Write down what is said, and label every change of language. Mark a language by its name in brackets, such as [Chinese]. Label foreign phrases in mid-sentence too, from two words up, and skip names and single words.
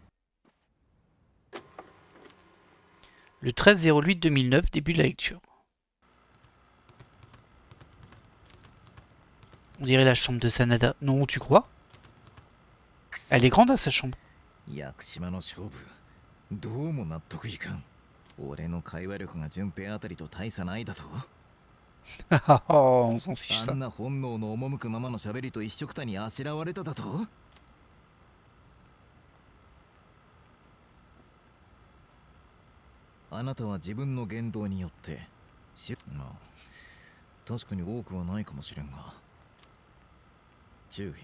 [French] Le 13/08/2009, début de la lecture. On dirait la chambre de Sanada. Non, tu crois? Elle est grande à sa chambre. [Japanese] 俺の会話力が順平あたりと大差ないだと。 [French] Oh, on s'en fiche あ ça. [Japanese] んな本能の赴くままの喋りと一緒くたにあしらわれただと。あなたは自分の言動によってまあ確かに多くはないかもしれんが、注意。